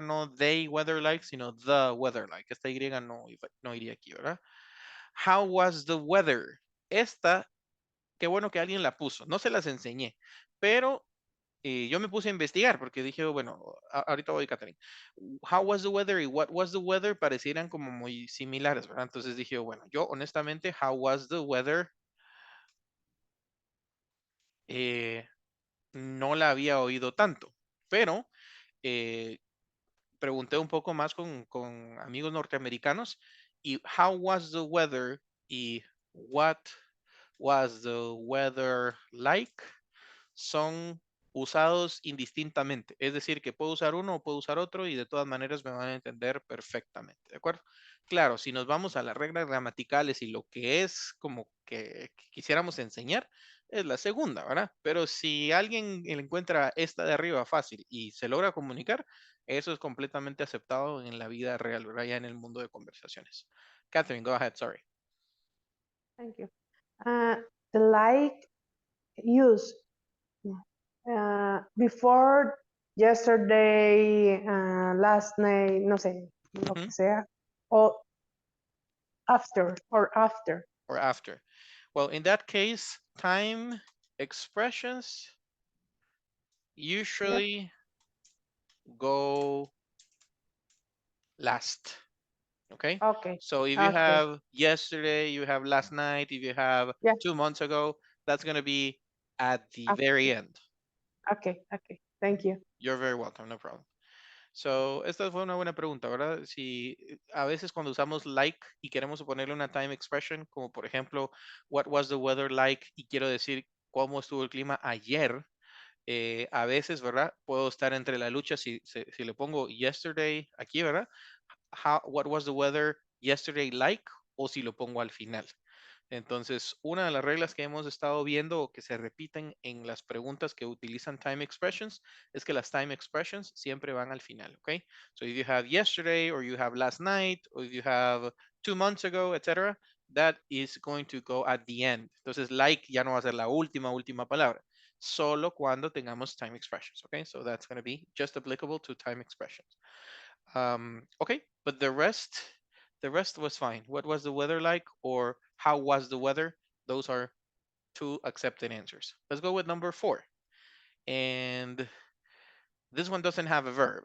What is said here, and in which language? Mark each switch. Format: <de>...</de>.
<en>No they weather like, sino the weather like.</en> <es>Esta Y no iría aquí, ¿verdad?</es> <en>How was the weather?</en> <es>Esta, qué bueno que alguien la puso. No se las enseñé, pero yo me puse a investigar porque dije, bueno, ahorita voy, Catherine. How was the weather y what was the weather parecieran como muy similares, ¿verdad? Entonces dije, bueno, yo honestamente,</es> <en>how was the weather?</en> <es>No la había oído tanto, pero eh, pregunté un poco más con amigos norteamericanos y how was the weather y what was the weather like son usados indistintamente. Es decir, que puedo usar uno o puedo usar otro y de todas maneras me van a entender perfectamente, ¿de acuerdo? Claro, si nos vamos a las reglas gramaticales y lo que es como que quisiéramos enseñar, es la segunda, ¿verdad? Pero si alguien encuentra esta de arriba fácil y se logra comunicar, eso es completamente aceptado en la vida real, ¿verdad? Ya en el mundo de conversaciones.</es> <en>Catherine, go ahead, sorry. Thank you. The like use before, yesterday, last night,</en> <es>no sé, lo que sea,</es> <en>o after or after. Or after. Well, in that case, time expressions usually go last. Okay? Okay. So if you Okay. have yesterday, you have last night, if you have Yeah. 2 months ago, that's going to be at the After. very end. Okay. Thank you. You're very welcome, no problem.</en> <es>So, esta fue una buena pregunta, ¿verdad? Si a veces cuando usamos like y queremos ponerle una time expression, como por ejemplo, what was the weather like, y quiero decir cómo estuvo el clima ayer, a veces, ¿verdad? Puedo estar entre la lucha si le pongo yesterday aquí, ¿verdad?</es> <en>What was the weather yesterday like?</en> <es>O si lo pongo al final. Entonces, una de las reglas que hemos estado viendo o que se repiten en las preguntas que utilizan time expressions es que las time expressions siempre van al final, ¿ok?</es> <en>So if you have yesterday or you have last night or if you have 2 months ago, etc., that is going to go at the end.</en> <es>Entonces, like ya no va a ser la última palabra, solo cuando tengamos time expressions, ¿ok?</es> <en>So that's going to be just applicable to time expressions. Okay, but the rest was fine. What was the weather like or how was the weather? Those are two accepted answers. Let's go with number 4. And this one doesn't have a verb.</en>